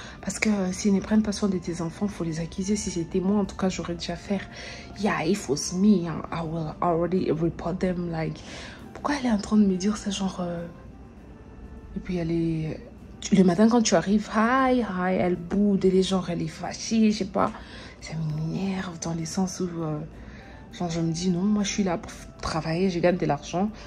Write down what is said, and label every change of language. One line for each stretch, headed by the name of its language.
French: Parce que s'ils ne prennent pas soin de tes enfants, il faut les accuser. Si c'était moi, en tout cas, j'aurais déjà fait.
English: Yeah, if it was me, I will already report them. Like,
French: pourquoi elle est en train de me dire ça, genre... Et puis elle est... Le matin, quand tu arrives, hi, elle boude, et les gens, elle est fâchée, je sais pas. Ça m'énerve dans le sens où... Genre, je me dis, non, moi, je suis là pour travailler, je gagne de l'argent.